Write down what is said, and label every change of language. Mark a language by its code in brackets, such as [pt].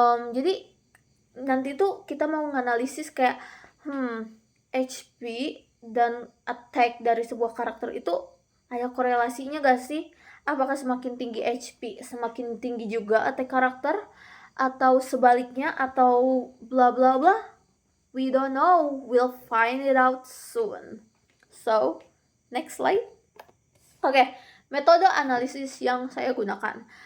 [id] Jadi nanti tuh kita mau menganalisis kayak HP dan attack dari sebuah karakter itu ada korelasinya gak sih? Apakah semakin tinggi HP semakin tinggi juga attack karakter, atau sebaliknya, atau bla bla bla? [en] We don't know, we'll find it out soon. So next slide. [id] Oke, metode analisis yang saya gunakan.